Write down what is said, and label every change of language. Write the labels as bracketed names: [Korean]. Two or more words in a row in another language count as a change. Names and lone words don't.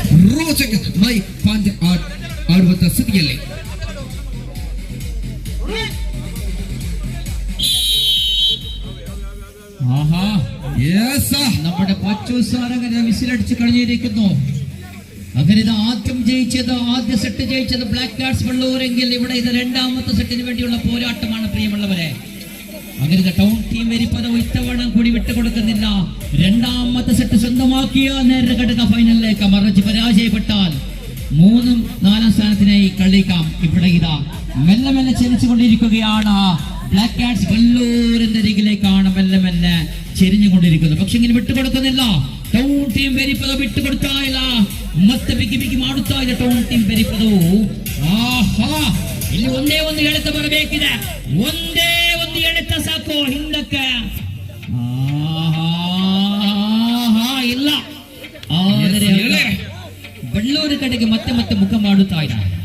[Kannada] ರೋಚಕ ಮೈ ಪಂದ್ಯ ಆಡುವಂತ ಸ್ಥಿತಿಯಲ್ಲಿ [Malayalam] നമ്മുടെ പച്ചൂസാർ അങ്ങനെ വിസിലടിച്ച് കഴിഞ്ഞിരിക്കുന്നു. അങ്ങനെ ഇത് ആദ്യ സെറ്റ് ജയിച്ചത് ബ്ലാക്ക് കാർഡ്സ് വെള്ളൂരെങ്കിൽ ഇവിടെ ഇത് രണ്ടാമത്തെ സെറ്റിന് വേണ്ടിയുള്ള പോരാട്ടമാണ് പ്രിയമുള്ളവരെ. അങ്ങനെ ടൗൺ ടീം വരിപ്പതോ ഇത്തവണ കൂടി വിട്ടുകൊടുക്കുന്നില്ല. രണ്ടാമത്തെ സെറ്റ് സ്വന്തമാക്കിയ നേരെ കടക ഫൈനലിലേക്ക് മറിച്ച് പരാജയപ്പെട്ടാൽ 3-ും 4-ാം സ്ഥാനത്തിനായി കളിക്കാം. ഇവിടെ ഇതാ മെല്ലെ മെല്ലെ ചലിച്ചുകൊണ്ടിരിക്കുകയാണ്. ബ്ലാക്ക് കാർഡ്സ് വെള്ളൂരിന്റെ അരികിലേക്കാണ് മെല്ലെ മെല്ലെ ചെരിഞ്ഞുകൊണ്ടിരിക്കുന്നത്. പക്ഷെ ഇങ്ങനെ വിട്ടുകൊടുക്കുന്നില്ല. [Kannada] ಟೌನ್ ಟೀಮ್ ಬೆರಿಪದ ಬಿಟ್ಟು ಕೊಡ್ತಾ ಇಲ್ಲ. ಮತ್ತೆ ಬಿಗಿ ಬಿಗಿ ಮಾಡುತ್ತಾ ಇದೆ ಟೌನ್ ಟೀಮ್ ಬೆರಿಪದು. ಇಲ್ಲಿ ಒಂದೇ ಒಂದು ಎಳೆತ ಬರಬೇಕಿದೆ. ಒಂದೇ ಒಂದು ಎಳೆತ ಸಾಕು ಹಿಂದಕ್ಕೆ. ಇಲ್ಲ ಆದರೆ ಬೆಳ್ಳೂರು ಕಡೆಗೆ ಮತ್ತೆ ಮತ್ತೆ ಮುಖ ಮಾಡುತ್ತಾ ಇದೆ.